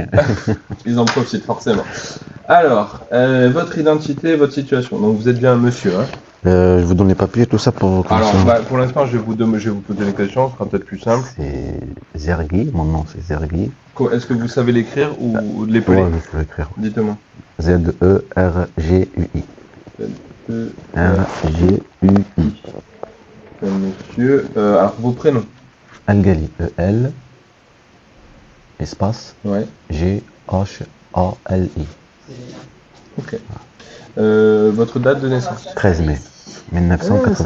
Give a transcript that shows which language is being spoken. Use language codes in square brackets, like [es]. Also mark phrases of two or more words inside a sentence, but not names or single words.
[fr] Ils en profitent forcément. Alors, votre identité, votre situation. Donc, vous êtes bien un monsieur, hein? Je vous donne les papiers, tout ça pour Alors, commencer. pour l'instant, je vais vous poser les questions, ce sera peut-être plus simple. C'est Zergui, mon nom c'est Zergui. Est-ce que vous savez l'écrire ou l'épeler? Ouais, je peux l'écrire. Dites-moi. Z-E-R-G-U-I. Euh, R-G-U-I. Monsieur, alors vos prénoms. Algali, E-L, espace, Ouais. G-H-A-L-I. Ok. Votre date de naissance. 13 mai Ah, c'est 1992.